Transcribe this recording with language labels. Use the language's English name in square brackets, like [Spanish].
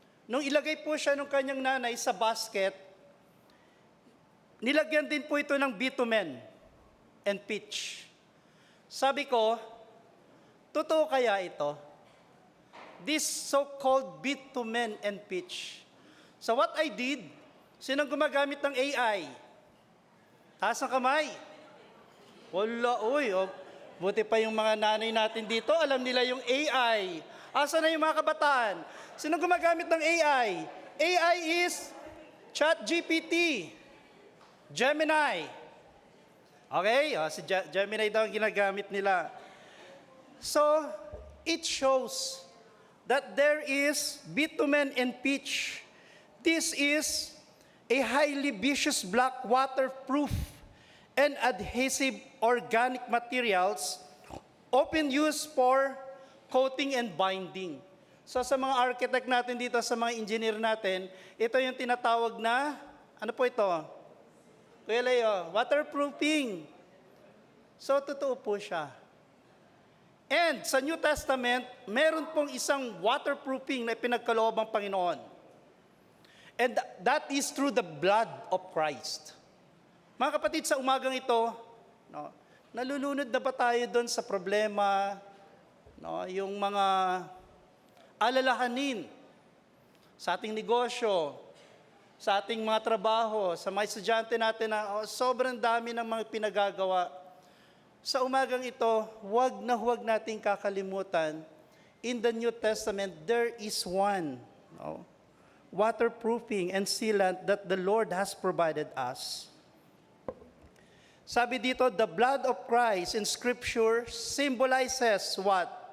[Filipino] Nung ilagay po siya ng kanyang nanay sa basket, nilagyan din po ito ng bitumen and pitch. Sabi ko, totoo kaya ito? [English] This so-called bitumen and pitch. So what I did, [Filipino] sinong gumagamit ng AI? Taas ang kamay. Wala, buti pa yung mga nanay natin dito, alam nila yung AI. Asa na yung mga kabataan? Sinong gumagamit ng AI? [English] AI is ChatGPT, Gemini. Okay? [Filipino] Si Gemini daw ang ginagamit nila. [English] So, it shows that there is bitumen and pitch. This is a highly viscous black waterproof and adhesive organic materials often used for coating and binding. [Filipino] So sa mga architect natin dito, sa mga engineer natin, ito yung tinatawag na, ano po ito? Kuya Leo, waterproofing. So totoo po siya. And sa New Testament, meron pong isang waterproofing na pinagkaloob ang Panginoon. [English] And that is through the blood of Christ. [Filipino] Mga kapatid, sa umagang ito, nalulunod na ba tayo doon sa problema, yung mga alalahanin sa ating negosyo, sa ating mga trabaho, sa mga estudyante natin na sobrang dami ng mga pinagagawa. Sa umagang ito, huwag nating kakalimutan, [English] in the New Testament, there is one waterproofing and sealant that the Lord has provided us. [Filipino] Sabi dito, [English] the blood of Christ in Scripture symbolizes what?